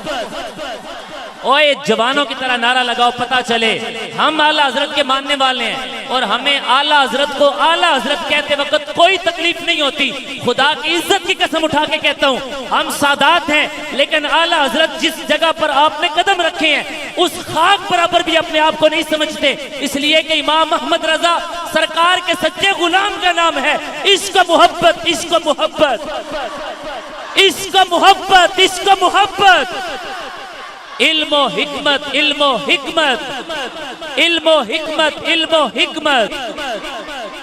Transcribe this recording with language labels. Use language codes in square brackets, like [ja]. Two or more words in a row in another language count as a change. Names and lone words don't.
[ur] اوہ جوانوں کی طرح نعرہ لگاؤ، پتہ چلے ہم اعلیٰ حضرت کے ماننے والے ہیں، اور ہمیں اعلیٰ حضرت کو اعلیٰ حضرت کہتے وقت کوئی تکلیف نہیں ہوتی۔ خدا کی عزت کی قسم اٹھا کے کہتا ہوں، ہم سادات ہیں، لیکن اعلیٰ حضرت جس جگہ پر آپ نے قدم رکھے ہیں اس خاک برابر بھی اپنے آپ کو نہیں سمجھتے، اس لیے کہ امام احمد رضا سرکار کے سچے غلام کا نام ہے عشق و محبت، عشق و محبت، عشق و محبت، عشق و محبت، علم و حکمت، علم و حکمت، علم و حکمت، علم و حکمت۔